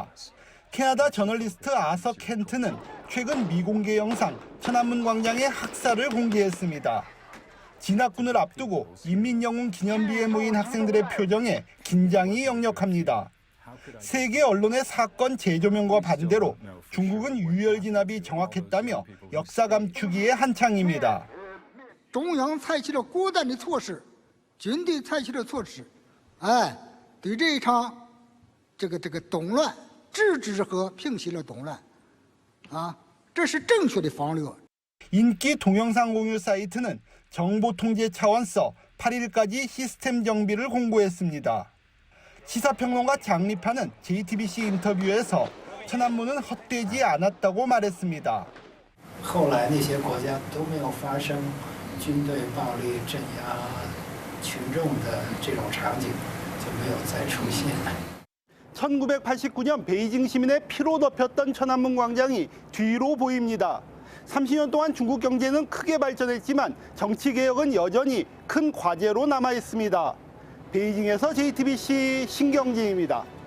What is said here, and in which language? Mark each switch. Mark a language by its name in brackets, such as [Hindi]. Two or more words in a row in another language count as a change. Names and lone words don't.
[Korean] 캐나다 저널리스트 아서 켄트는 최근 미공개 영상 천안문 광장의 학살을 공개했습니다. 진압군을 앞두고 인민영웅 기념비에 모인 학생들의 표정에 긴장이 역력합니다. 세계 언론의 사건 재조명과 반대로 중국은 유혈 진압이 정확했다며 역사 감추기에 한창입니다. [Chinese] 中央采取了果断的措施，军队采取了措施，对这一场这个动乱制止和平息了动乱，这是正确的方略。 [Korean] 인기 동영상 공유 사이트는 정보 통제 차원서 8일까지 시스템 정비를 공고했습니다. 시사평론가 장립하는 JTBC 인터뷰에서 천안문은 헛되지 않았다고 말했습니다. [Chinese] 后来那些国家都没有发生军队暴力镇压群众的这种场景，就没有再出现。 [Korean] 1989년 베이징 시민의 피로 덮였던 천안문 광장이 뒤로 보입니다. 30년 동안 중국 경제는 크게 발전했지만 정치 개혁은 여전히 큰 과제로 남아 있습니다. 베이징에서 JTBC 신경진입니다.